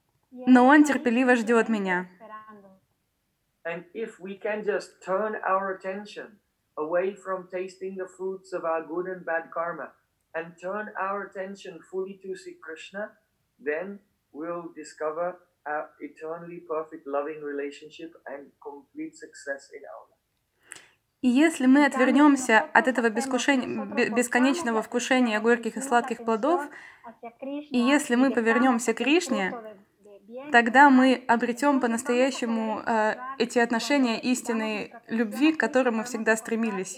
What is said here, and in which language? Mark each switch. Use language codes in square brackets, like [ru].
[ru] Но он терпеливо ждет меня. [en] And if we can just turn our attention away from tasting the fruits of our good and bad karma and turn our attention fully to Sri Krishna, then we'll discover our eternally perfect loving relationship and complete success in our life. [ru] И если мы отвернемся от этого бесконечного вкушения горьких и сладких плодов, и если мы повернемся к Кришне, тогда мы обретем по-настоящему эти отношения истинной любви, к которым мы всегда стремились.